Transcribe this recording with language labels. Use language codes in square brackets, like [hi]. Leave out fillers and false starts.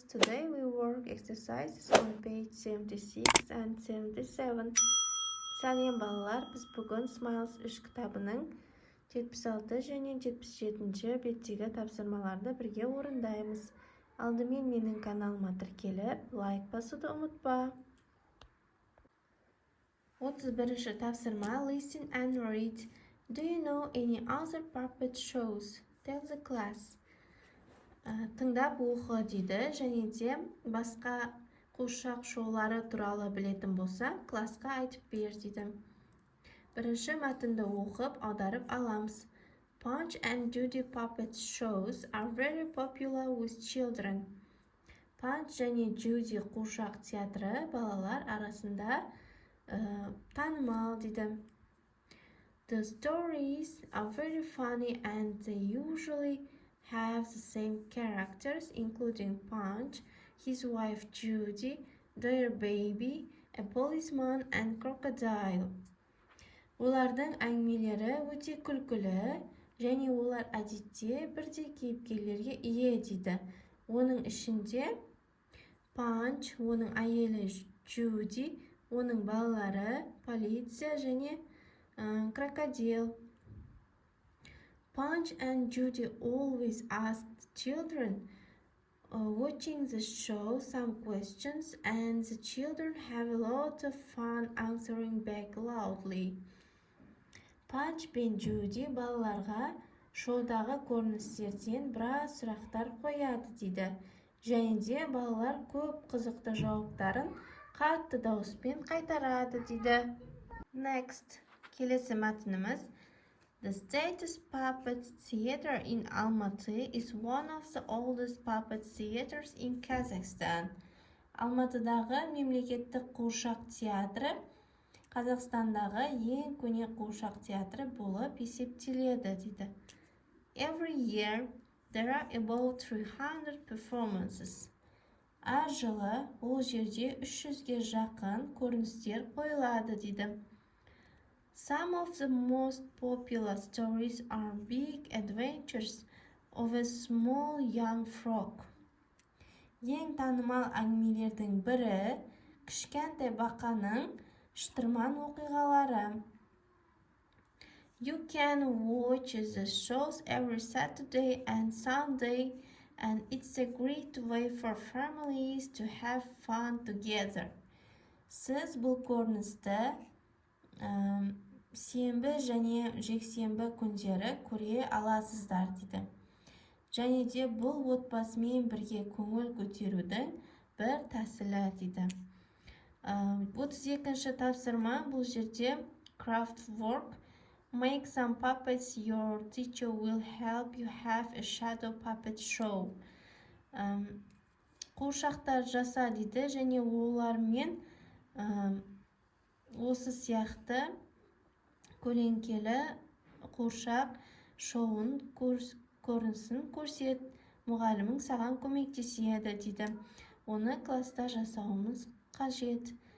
[en] Today we work exercises on page 76 and 77. [kk] Сәлем балалар, біз бүгін smiles3 кітабының 76 және 77 беттегі тапсырмаларды бірге орындаймыз. Алдымен менің каналыма тіркеліп, лайк басуды ұмытпа. 31-ші тапсырма. [en] Listen and read. Do you know any other puppet shows? Tell the class. [kk] Тыңдап оқы дейді, және де басқа қуыршақ шоулары туралы білетін болса, классқа айтып бер дейді. Бірінші мәтінді оқып, аударып аламыз. [en] Punch and Judy puppet shows are very popular with children. [kk] Punch және Judy қуыршақ театры балалар арасында танымал дейді. [en] The stories are very funny and they usually have the same characters, including Punch, his wife Judy, their baby, a policeman and crocodile. [kk] Олардың әңгімелері өте күлкілі, және олар әдетте бірдей кейіпкерлерге ие дейді. Оның ішінде Punch, оның әйелі Judy, оның балалары, полиция және крокодил. [en] Punch and Judy always asked children watching the show some questions, and the children have a lot of fun answering back loudly. [kk] Punch пен Judy балаларға шоудағы көріністерден біраз сұрақтар қояды дейді. Және де балалар көп қызықты жауаптарын қатты дауыспен қайтарады дейді. Next, келесі мәтініміз. [en] The State Puppet Theater in Almaty is one of the oldest puppet theaters in Kazakhstan. [kk] Алматыдағы мемлекеттік қуыршақ театры Қазақстандағы ең көне қуыршақ театры болып есептеледі дейді. [en] Every year there are about 300 performances. [kk] Әр жылы ол жерде 300-ге жақын көріністер қойылады дейді. [en] Some of the most popular stories are big adventures of a small young frog. [kk] Ең танымал әңгімелердің бірі кішкентай бақаның шытырман оқиғалары. [en] You can watch the shows every Saturday and Sunday, and it's a great way for families to have fun together. [kk] Сіз бұл көріністі сенбі және жексенбі күндері көре аласыздар дейді. Және де бұл отбасымен бірге көңіл көтерудің бір тәсілі дейді. 32-ші тапсырма, бұл жерде craft work. [en] Make some puppets. Your teacher will help you have a shadow puppet show. [kk] Қуыршақтар жаса дейді, және олармен осы сияқты көлеңкелі қуыршақ шоуын көрінісін көрсет. Мұғалімің саған көмектеседі дейді. Оны класста жасауымыз қажет.